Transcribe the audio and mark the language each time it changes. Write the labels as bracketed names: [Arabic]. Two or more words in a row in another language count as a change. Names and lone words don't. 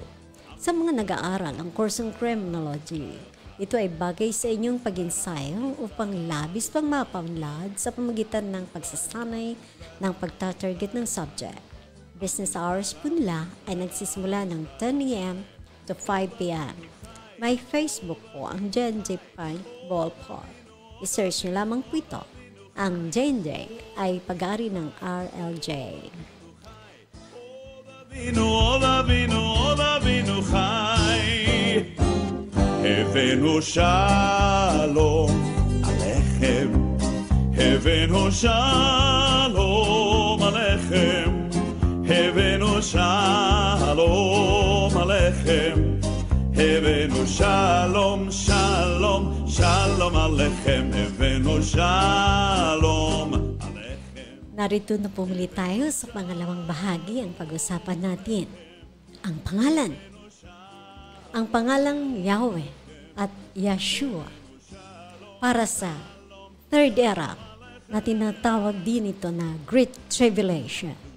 [Filipino] Sa mga nag-aaral ang kursong criminology, ito ay bagay sa inyong pag-ensayo upang labis pang mapaunlad sa pamagitan ng pagsasanay ng pagtatarget ng subject. Business hours po nila ay nagsisimula ng 10 a.m. to 5 p.m. May Facebook po ang JNJ Paintball Park. I-search nyo lamang po ito. Ang JNJ ay pag-aari ng RLJ. [Hebrew] אבינו חי, הבאנו שלום עליכם, הבאנו שלום עליכם, הבאנו שלום עליכם, הבאנו שלום, שלום, שלום עליכם, הבאנו שלום עליכם. [Filipino] Narito na po muli tayo sa pangalawang bahagi ang pag-usapan natin. Ang pangalan. Ang pangalang Yahweh at Yeshua para sa [English] third era [Filipino] na tinatawag din ito na [English] Great Tribulation.